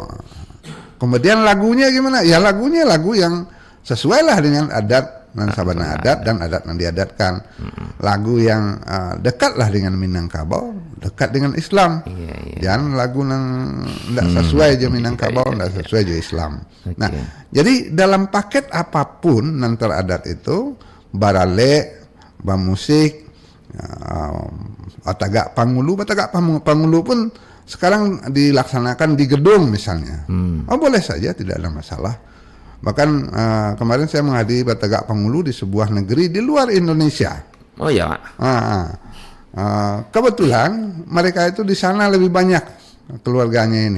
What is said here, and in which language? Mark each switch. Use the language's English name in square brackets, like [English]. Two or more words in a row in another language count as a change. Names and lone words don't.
[Indonesian] Kemudian lagunya gimana? Ya lagunya lagu yang sesuai lah dengan [Minangkabau] adat nan sabana adat [Indonesian] dan adat yang diadatkan. Lagu yang dekat lah dengan Minangkabau, dekat dengan Islam. Jangan lagu yang tidak sesuai aja Minangkabau, tidak sesuai aja Islam. Nah, jadi dalam paket apapun nan teradat itu, [Minangkabau] barale, bamusik, batagak pangulu [Indonesian] pun sekarang dilaksanakan di gedung misalnya. Oh boleh saja, tidak ada masalah. Bahkan kemarin saya menghadiri Batagak Pangulu di sebuah negeri di luar Indonesia. Oh ya. Kebetulan mereka itu di sana lebih banyak keluarganya ini.